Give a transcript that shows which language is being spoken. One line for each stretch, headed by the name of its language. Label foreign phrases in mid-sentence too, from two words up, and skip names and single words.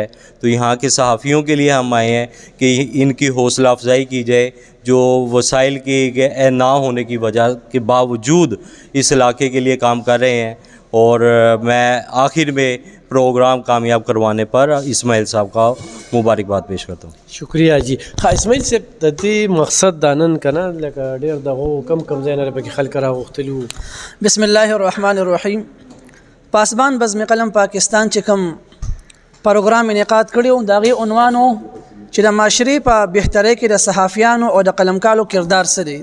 Urdu: تو یہاں کے صحافیوں کے لیے ہم آئے ہیں کہ ان کی حوصلہ افزائی کی جائے، جو وسائل کے نہ ہونے کی وجہ کے باوجود اس علاقے کے لیے کام کر رہے ہیں. اور میں آخر میں پروگرام کامیاب کروانے پر اسماعیل صاحب کا مبارکباد پیش کرتا ہوں. شکریہ جی.
Pashto: اسماعیل صاحب د دې مقصد دا نن که نه لکه ډېر دغو کم ځای نه پکې خلک راغوښتلي وو.
Arabic: بسم الله الرحمن الرحیم.
Pashto: پاسبان بزم قلم پاکستان چې کوم پروګرام انعقاد کړی و د هغې عنوان و چې د معاشرې په بهترۍ کې د صحافیانو او د قلمکارو کردار څه دی.